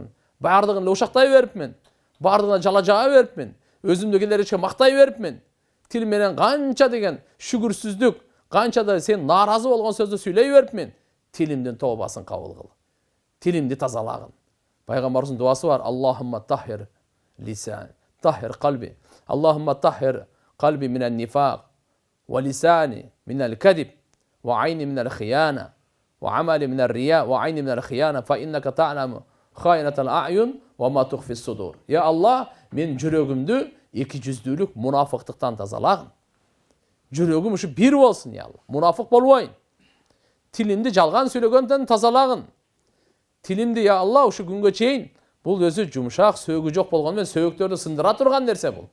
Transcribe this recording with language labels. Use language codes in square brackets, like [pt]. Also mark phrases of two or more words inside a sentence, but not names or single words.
[ky] Бардыгын эле ушактай берипмин. Бардыгына жала жаа берипмин. Өзүмдү келеричке мактай берипмин. Тил менен канча деген шүгүрсүздүк, канча да сен нааразы болгон сөздү сүйлөй берипмин. Тилимдин тообасын кабыл кыл. Тилимди тазалагын. Пайгамбарыбыздын дуасы бар. [ar] اللهم طهر لسان، طهر قلبي. اللهم طهر قلبي من النفاق، ولساني من الكذب، وعيني من الخيانة، وعملي من الرياء، وعيني من الخيانة، فإنك تعلم خائنة الأعين وما تخفي الصدور. يا الله, [ky] мен жүрөгүмдү эки жүздүүлүк мунафыктыктан тазалагын. Жүрөгүм ушу бир болсун, [ar] يا الله. [ky] Мунафык болбойн. Тилимди жалган сүйлөгөндөн тазалагын. Тилимди, [ar] يا الله, [ky] ушу күнгө чейин бул өзү жумшак, сөөгү жок болгону менен сөөктөрдү сындыра турган нерсе бул.